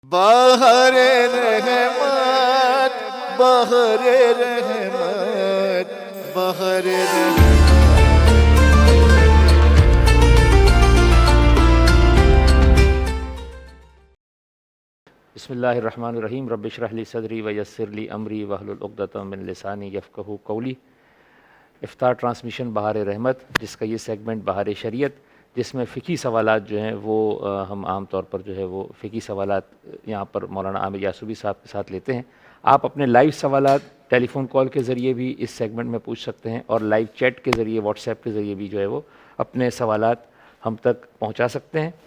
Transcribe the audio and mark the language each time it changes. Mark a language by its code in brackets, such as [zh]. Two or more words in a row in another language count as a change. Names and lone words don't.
[ur] بہر رحمت بہر رحمت بہر رحمت [ar] بسم اللہ الرحمن الرحیم رب اشرح لی صدری ویسر لی امری واحلل عقدۃ من لسانی یفقہوا قولی۔ [ur] افطار ٹرانسمیشن بہار رحمت، جس کا یہ سیگمنٹ بہار شریعت، جس میں فقہی سوالات جو ہیں وہ ہم عام طور پر جو ہے وہ فقہی سوالات یہاں پر مولانا عامر یعصوبی صاحب کے ساتھ لیتے ہیں۔ آپ اپنے لائیو سوالات ٹیلی فون کال کے ذریعے بھی اس سیگمنٹ میں پوچھ سکتے ہیں، اور لائیو چیٹ کے ذریعے واٹس ایپ کے ذریعے بھی جو ہے وہ اپنے سوالات ہم تک پہنچا سکتے ہیں۔